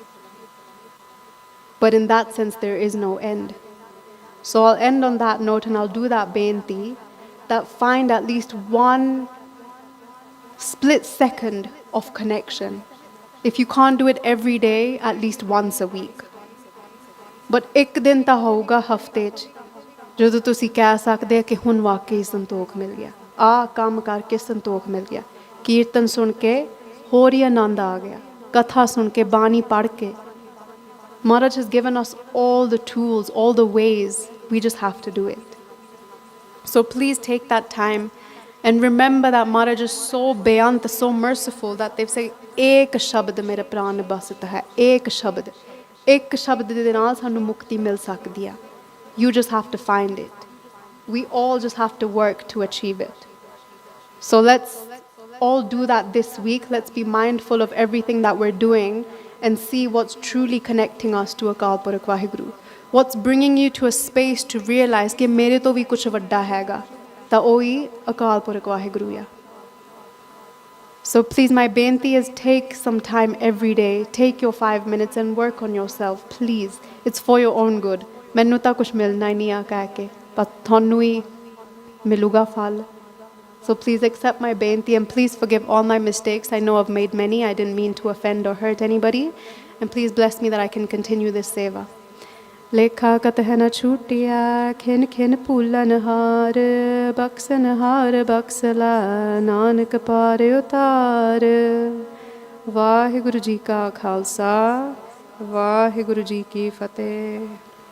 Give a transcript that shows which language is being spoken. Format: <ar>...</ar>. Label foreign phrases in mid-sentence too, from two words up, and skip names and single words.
<en>But in that sense, there is no end. So I'll end on that note and I'll do that benti, that find at least one split second of connection. If you can't do it every day, at least once a week.</en> <pa>But ਇੱਕ ਦਿਨ ਤਾਂ ਹੋਊਗਾ ਹਫਤੇ 'ਚ ਜਦੋਂ ਤੁਸੀਂ ਕਹਿ ਸਕਦੇ ਆ ਕਿ ਹੁਣ ਵਾਕਈ ਸੰਤੋਖ ਮਿਲ ਗਿਆ, ਆਹ ਕੰਮ ਕਰਕੇ ਸੰਤੋਖ ਮਿਲ ਗਿਆ, ਕੀਰਤਨ ਸੁਣ ਕੇ ਹੋਰ ਹੀ ਆਨੰਦ ਆ ਗਿਆ, ਕਥਾ ਸੁਣ ਕੇ, ਬਾਣੀ ਪੜ੍ਹ ਕੇ.</pa> <en>Maharaj has given us all the tools, all the ways. We just have to do it. So please take that time and remember that Maharaj is so beyant, so merciful that they say,</en> <pa>ਇਕ ਸ਼ਬਦ ਮੇਰੇ ਪ੍ਰਾਨ ਬਸਤ ਹੈ, ਇਕ ਸ਼ਬਦ. ਇੱਕ ਸ਼ਬਦ ਦੇ ਨਾਲ ਸਾਨੂੰ ਮੁਕਤੀ ਮਿਲ ਸਕਦੀ ਆ.</pa> <en>You just have to find it. We all just have to work to achieve it. So let's all do that this week. Let's be mindful of everything that we're doing and see what's truly connecting us to Akal Purakh Vaheguru. What's bringing you to a space to realize</en> <pa>ਕਿ ਮੇਰੇ ਤੋਂ ਵੀ ਕੁਝ ਵੱਡਾ ਹੈਗਾ, ਤਾਂ ਉਹੀ Akal Purakh Vaheguru ਆ.</pa> <en>So please, my benti is take some time every day. Take your 5 minutes and work on yourself, please. It's for your own good.</en> <pa>ਮੈਨੂੰ ਤਾਂ ਕੁਝ ਮਿਲਣਾ ਹੀ ਨਹੀਂ ਆ ਕਹਿ ਕੇ, ਪਰ ਤੁਹਾਨੂੰ ਹੀ ਮਿਲੂਗਾ ਫਲ.</pa> <en>So please accept my benti and please forgive all my mistakes. I know I've made many. I didn't mean to offend or hurt anybody. And please bless me that I can continue this seva.</en> <pa>ਲੇਖਾ ਕਤਹ ਨ ਛੂਟੀਆ ਖਿਨ ਖਿਨ ਫੂਲਨ ਹਾਰ ਬਖਸਨ ਹਾਰ ਬਖਸਲਾ ਨਾਨਕ ਪਾਰ ਉਤਾਰ. ਵਾਹਿਗੁਰੂ ਜੀ ਕਾ ਖਾਲਸਾ, ਵਾਹਿਗੁਰੂ ਜੀ ਕੀ ਫਤਿਹ.</pa>